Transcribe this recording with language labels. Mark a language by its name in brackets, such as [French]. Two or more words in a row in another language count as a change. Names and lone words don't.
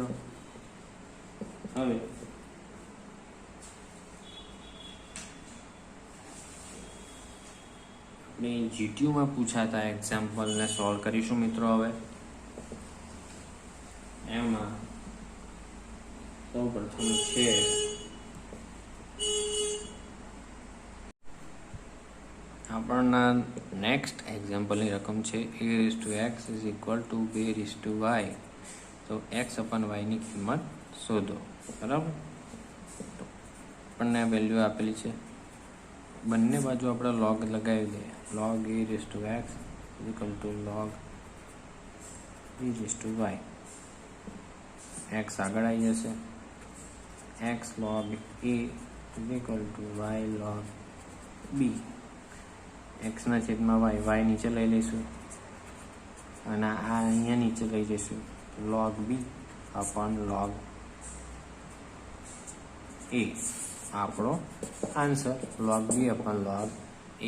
[Gujarati] હવે આપણે જીટીયુમાં પૂછાતા એક્ઝામ્પલને સોલ્વ કરીશું મિત્રો. હવે એમાં સૌ પ્રથમ છે આપણના નેક્સ્ટ એક્ઝામ્પલની રકમ છે [English] a raised to x is equal to b raised to y. [Gujarati] તો [English] x upon y [Gujarati] ની કિંમત શોધો, બરાબર. તો આપણને વેલ્યુ આપેલી છે. બંને બાજુ આપણે log લગાવી દઈએ. [English] log a raised to x is equal to log b raised to y. [Gujarati] x આગળ આવી જશે. [English] x log a is equal to y log b. [Gujarati] x ના છેદમાં y, y નીચે લઈ લઈશું. અને આ અહીંયા નીચે લઈ જઈશું [English] log b upon log a, [Gujarati] આપણો આન્સર [English] log b upon log a.